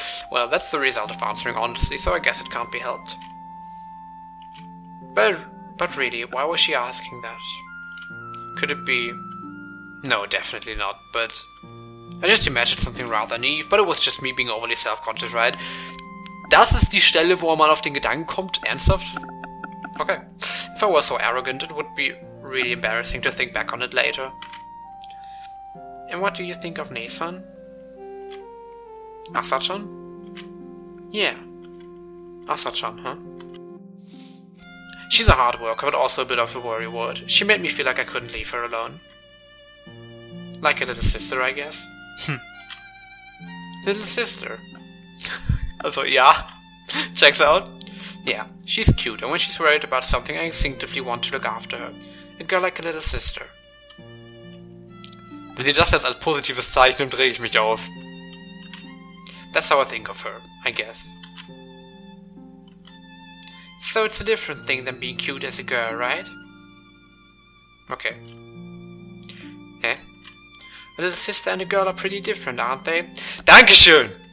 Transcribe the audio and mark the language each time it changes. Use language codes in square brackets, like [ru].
[en] Well, that's the result of answering honestly, so I guess it can't be helped. But really, why was she asking that? Could it be... No, definitely not, but... I just imagined something rather naive, but it was just me being overly self-conscious, right? [de] Das ist die Stelle, wo man auf den Gedanken kommt? Ernsthaft? Okay. [en] If I were so arrogant, it would be really embarrassing to think back on it later. And what do you think of Nesan? Asa-chan? Yeah. Asa-chan, huh? She's a hard worker, but also a bit of a worrywart. She made me feel like I couldn't leave her alone. Like a little sister, I guess. Little sister. Also, yeah. Checks out. Yeah, she's cute, and when she's worried about something, I instinctively want to look after her. A girl like a little sister. [de] Wenn sie das jetzt als positives Zeichen nimmt, drehe ich mich auf. [en] That's how I think of her, I guess. So it's a different thing than being cute as a girl, right? Okay. A little sister and a girl are pretty different, aren't they? [de] Dankeschön!